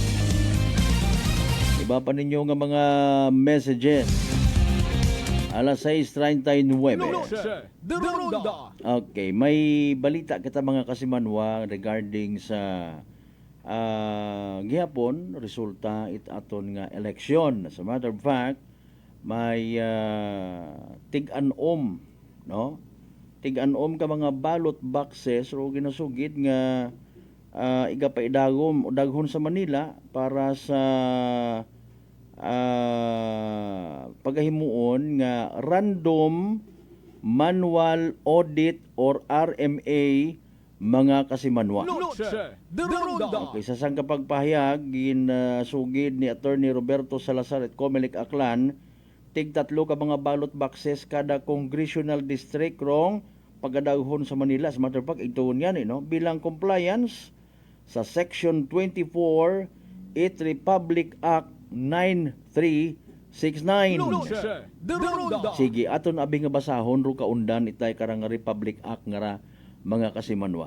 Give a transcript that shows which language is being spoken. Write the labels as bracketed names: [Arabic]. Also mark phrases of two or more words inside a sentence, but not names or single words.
[Aklanon] Iba pa ninyo nga mga messages. Alas 6:39. Okay, may balita kita mga kasimanwa regarding sa gihapon resulta it aton nga eleksyon. [English] As a matter of fact, [Aklanon] may tig-anom, no? Tig-anom ka mga ballot boxes o ginasugid nga iga pa idagom o daghon sa Manila para sa pagahimuon nga [English] random manual audit [Aklanon] or RMA mga kasimanwa. Okay, sa sang kapagpahayag ginasugid ni Attorney Roberto Salazar at Comelec Aklan, tig 3 ka mga ballot boxes kada [English] congressional district [Aklanon] rong pagadaghon sa Manila. [English] As a matter of fact, [Aklanon] ito yan bilang compliance sa Section 24 8 Republic Act 9369. Sige, aton abi nga basahon ro kaundan itay karang Republic Act nga mga kasimanwa.